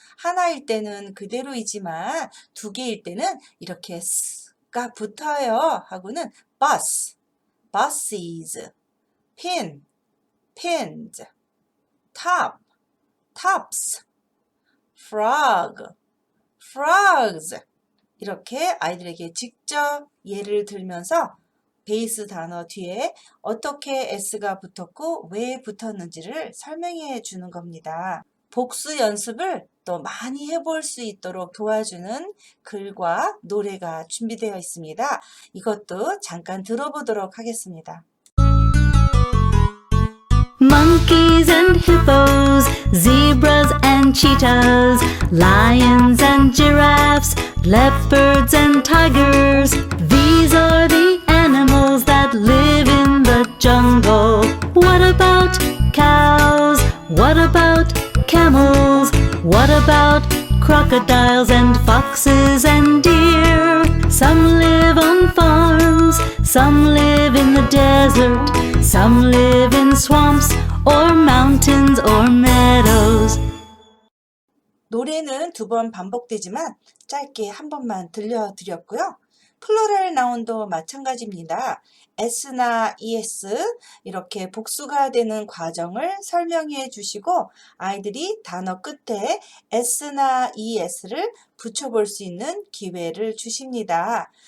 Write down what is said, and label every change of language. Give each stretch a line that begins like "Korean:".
Korean: 하나일 때는 그대로이지만 두 개일 때는 이렇게 s가 붙어요 하고는
English: bus, buses, pin, pins, top, tops, frog, frogs
Korean: 이렇게 아이들에게 직접 예를 들면서 베이스 단어 뒤에 어떻게 s가 붙었고 왜 붙었는지를 설명해 주는 겁니다. 복수 연습을 또 많이 해볼 수 있도록 도와주는 글과 노래가 준비되어 있습니다. 이것도 잠깐 들어보도록 하겠습니다.
English: Monkeys and hippos, zebras and cheetahs, lions and giraffes, leopards and tigers. These are the animals that live in the jungle. What about cows? What about camels? What about crocodiles and foxes and deer? Some live on farms, some live in the desert, some live in swamps or mountains or meadows.
Korean: 노래는 두 번 반복되지만 짧게 한 번만 들려드렸고요. 플로럴 나운도 마찬가지입니다. s나 es 이렇게 복수가 되는 과정을 설명해 주시고 아이들이 단어 끝에 s나 es를 붙여볼 수 있는 기회를 주십니다.